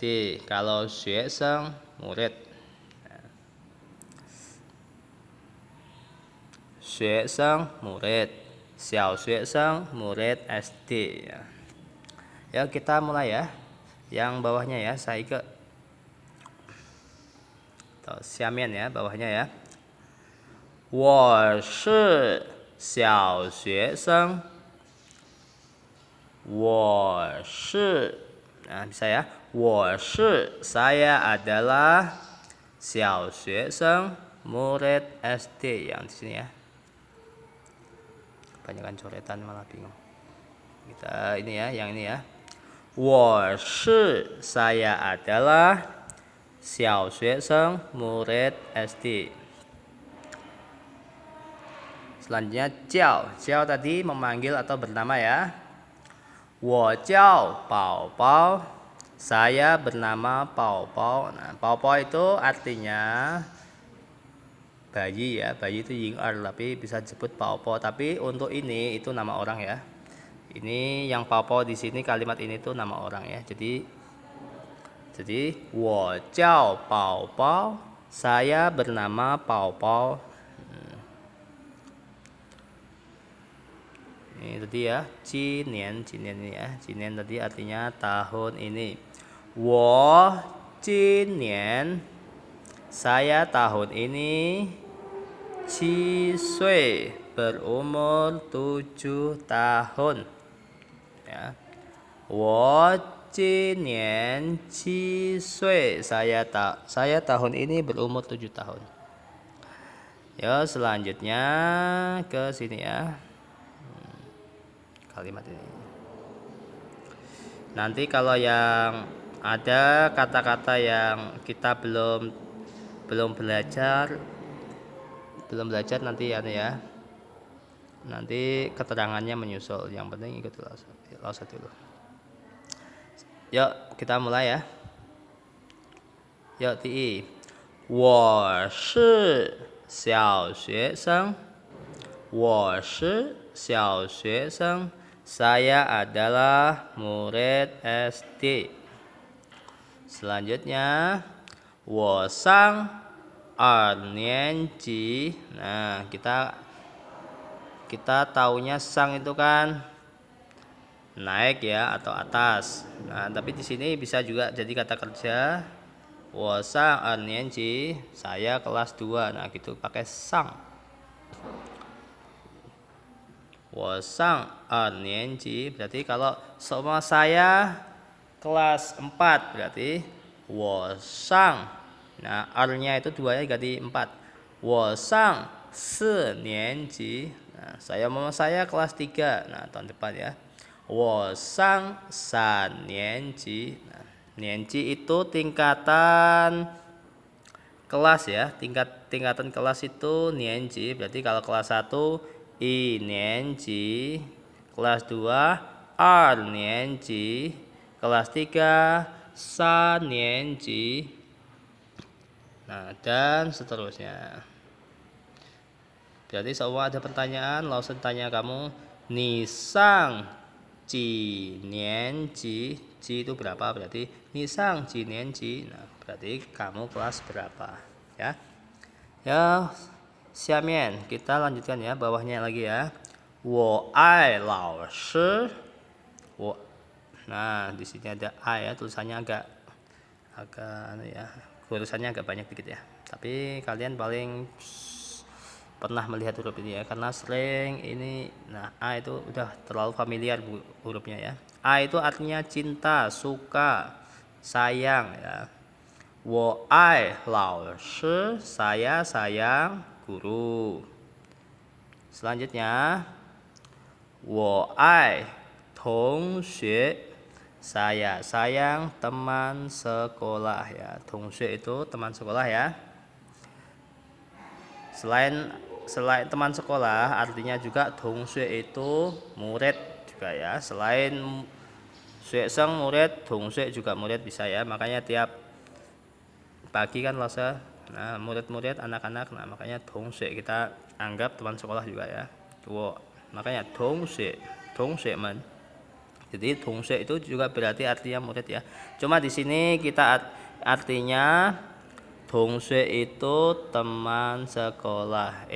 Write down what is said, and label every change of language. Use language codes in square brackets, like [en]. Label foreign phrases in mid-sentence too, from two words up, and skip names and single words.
[id] Kalau [zh] 学生 [id] murid. [zh] 学生 [id] murid. [zh] 小学生 [id] murid SD ya. Ya, kita mulai ya. Yang bawahnya ya, saya ke Xiamen ya, bawahnya ya. [zh] 我是小学生 我是, [id] nah bisa ya. [zh] 我是 [id] saya adalah [zh] 小学生 [id] murid SD yang di sini ya. Kebanyakan coretan malah bingung. Kita ini ya, yang ini ya. [zh] 我是 [id] saya adalah [zh] 小学生 [id] murid SD. Selanjutnya jiao. Jiao tadi memanggil atau bernama ya. [zh] 我叫宝宝. [id] Saya bernama Pao Pao. Nah, Pao Pao itu artinya bayi ya. Bayi itu ying er, tapi bisa disebut Pao Pao. Tapi untuk ini itu nama orang ya. Ini yang Pao Pao di sini, kalimat ini tuh nama orang ya. Jadi [zh] 我叫宝宝. [id] Saya bernama Pao Pao. Ini tadi ya, jinian ini ya. Jinian tadi artinya tahun ini. [zh] 我今年 [id] saya tahun ini [zh] 7岁 [id] berumur 7 tahun. Ya. [zh] 我今年7岁 [id] saya tahun ini berumur 7 tahun. Ya, selanjutnya ke sini ya. Kalimat ini. Nanti kalau yang ada kata-kata yang kita belum belajar nanti ya. Nanti keterangannya menyusul. Yang penting ikut lausa dulu. Yuk, kita mulai ya. Yuk, [zh] 第一，我是小学生。我是小学生. [id] Saya adalah murid SD. Selanjutnya, [zh] 我上2年级. [id] Nah, kita taunya sang itu kan naik ya atau atas. Nah, tapi di sini bisa juga jadi kata kerja. [zh] 我上2年级, [id] saya kelas 2. Nah, gitu pakai sang. [zh] 我上2年级 [id] berarti kalau semua saya kelas 4 berarti [zh] 我上. [id] Nah, R-nya itu 2 ya ganti 4. [zh] 我上4年级. [id] Nah, saya kelas 3. Nah, tahun depan ya. [zh] 我上3年级. [id] Nah, 年级 itu tingkatan kelas ya. Tingkatan kelas itu 年级. Berarti kalau kelas 1 1年级, kelas 2 2年级, kelas 3 3年级. Nah, dan seterusnya. Berarti semua ada pertanyaan, langsung tanya kamu, [zh] 你上几年级, [id] ji itu berapa? Berarti [zh] 你上几年级. [id] Nah, berarti kamu kelas berapa, ya? Ya, 下面 kita lanjutkan ya, bawahnya lagi ya. [zh] 我爱老师. [id] Nah, di sini ada ai ya, tulisannya agak ya, tulisannya agak banyak dikit ya. Tapi kalian paling pernah melihat huruf ini ya, karena sering ini. Nah, a itu udah terlalu familiar hurufnya ya. A itu artinya cinta, suka, sayang ya. [zh] 我爱老师, [id] saya sayang guru. Selanjutnya, [zh] 我爱同学, [id] saya sayang teman sekolah ya. 同学 itu teman sekolah ya. Selain teman sekolah, artinya juga 同学 itu murid juga ya. Selain 学生 murid, 同学 juga murid bisa ya. Makanya tiap pagi kan lase, nah murid-murid anak-anak, nah makanya 同学 kita anggap teman sekolah juga ya. Makanya 同学们. Jadi 同学 itu juga berarti artinya murid ya. Cuma di sini kita artinya 同学 itu teman sekolah.